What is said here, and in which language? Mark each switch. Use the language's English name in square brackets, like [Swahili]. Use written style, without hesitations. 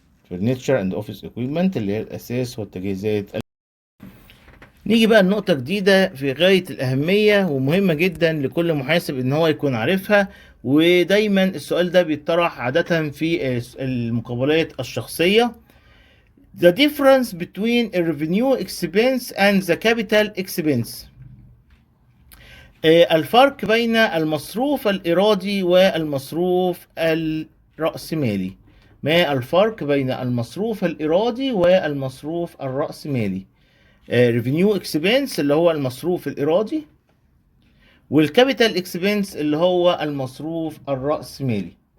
[English] furniture and office equipment [Arabic] اللي هي الاساس والتجهيزات. نيجي بقى لنقطة جديدة في غاية الأهمية ومهمة جدا لكل محاسب إن هو يكون عارفها، ودايما السؤال ده بيطرح عادة في المقابلات الشخصية. [English] The difference between a revenue expense and the capital expense. [Arabic] الفرق بين المصروف الإيرادي والمصروف الرأسمالي. ما الفرق بين المصروف الإيرادي والمصروف الرأسمالي؟ revenue expense اللي هو المصروف الإيرادي، والكابيتال اكسبنس اللي هو المصروف الرأسمالي.